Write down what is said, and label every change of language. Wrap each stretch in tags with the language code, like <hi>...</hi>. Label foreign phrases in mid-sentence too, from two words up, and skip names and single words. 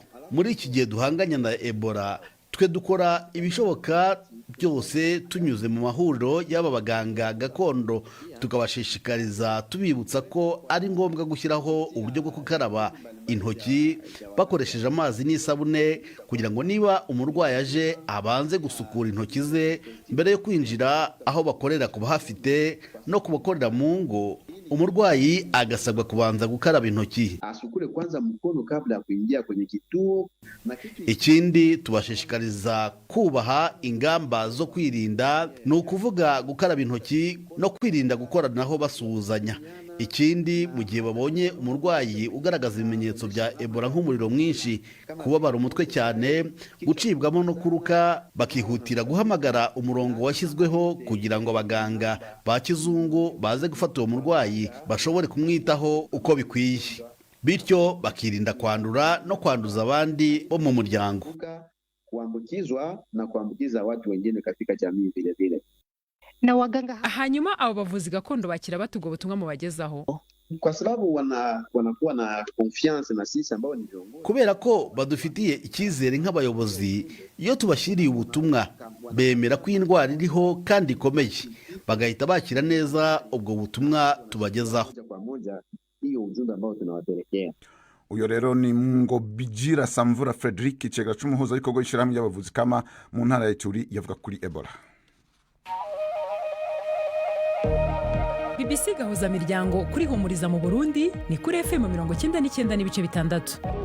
<rw>Muri iki gihe duhanganya na Ebola, twe dukora ibishoboka byose tunyuze mu mahuriro y'aba baganga gakondo, tukabashishikariza tubibutsa ko ari ngombwa gushyiraho uburyo bwo gukaraba intoki bakoresheje amazi n'isabune, kugira ngo niba umurwayi aje abanze gusukura intoki ze mbere yo kwinjira aho bakorera ku bahafite no kubakorera mu ngo. Umurwayi agasabwa kubanza gukaraba intoki.</rw> <sw>Asukure kwanza mkono kabla ya kuingia kwenye kituo.</sw> <rw>Ikindi tubashishikariza kubaha ingamba zo kwirinda, ni ukuvuga gukaraba intoki no kwirinda gukoranaho basuhuzanya. Ikindi mu gihe babonye umurwayi ugaragaza ibimenyetso bya Ebola nk'umuriro mwinshi, kubabara umutwe cyane, gucibwamo no kuruka, bakihutira guhamagara umurongo washyizweho kugira ngo abaganga ba kizungu baze gufata uwo murwayi bashobore kumwitaho uko bikwiye, bityo bakirinda kwandura no kwanduza abandi bo mu muryango,</rw> <sw>kuambukizwa na kuambukiza watu wengine katika jamii vile vile. Na waganga</sw> <rw>hanyuma abo bavuzi gakondo bakira batugo butumwa mu bagezaho,</rw> <sw>kwa sababu wanakuwa na confiance na sisi ambao ni viongozi,</sw> <rw>kubera ko badufitiye icyizere nk'abayobozi. Iyo tubashyiriye ubutumwa bemera ko indwara iriho kandi ikomeye, bagahita bakira neza ubwo butumwa tubagezaho.</rw> <sw>kwa moja hiyo ujumbe ambao tunawapelekea.</sw> <rn>Uyo rero ni Ngobijira Samvura Frederick, icegera c'umuhuza w'ikorwa y'ishirahamwe y'abavuzi kama mu ntara ya Ituri, yavuga kuri Ebola. BBC gahuza miryango kuri Humuriza mu Burundi ni kuri FM 99.6.</rn>